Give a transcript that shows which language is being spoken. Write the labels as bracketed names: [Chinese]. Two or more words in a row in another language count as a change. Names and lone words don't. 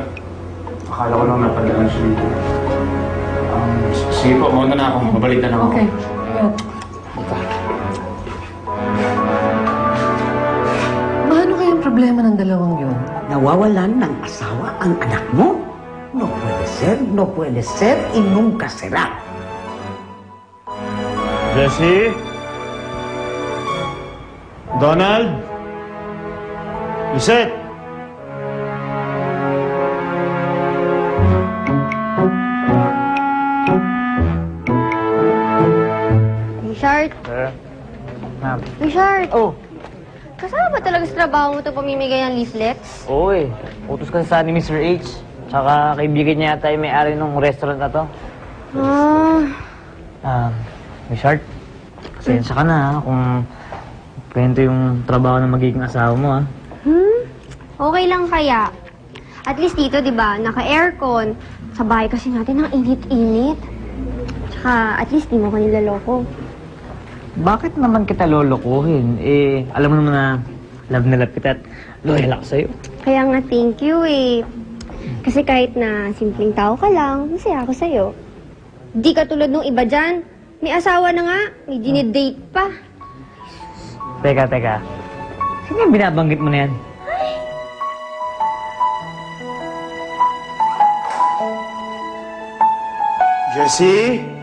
[Filipino] Akala ko lang napadaan siya dito. Sige po, mauna na ako. Babalik na ako. Okay. Ano kayang problema ng dalawang yun? Nawawalan ng asawa ang anak mo? [Spanish] No puede ser, y nunca será. [Filipino] Jessie? Donald? Lisette? Richard? Ma'am. Richard? Oh, Kasama ba talaga sa trabaho mo ito pamimigay ng leaflets? oo eh. Utos kasi sa ni Mr. H. Tsaka kaibigan niya yata yung may-ari ng restaurant na to. Ah, Miss Hart, pasensya ka na ha, kung kwento yung trabaho ng magiging asawa mo, ah. Okay lang kaya. At least dito, di ba, naka-aircon. Sa bahay kasi natin ang init-init. Tsaka, at least di mo ko nilaloko. Bakit naman kita lolokohin? Eh, alam mo naman na love kita at loyal ako sa'yo. Kaya nga, [English] thank you eh. [Filipino] Kasi kahit na simpleng tao ka lang, masaya ako sa'yo. Di ka tulad nung iba dyan. May asawa na nga, may dinidate pa. Teka. Sino yung binabanggit mo na yan? Jessie?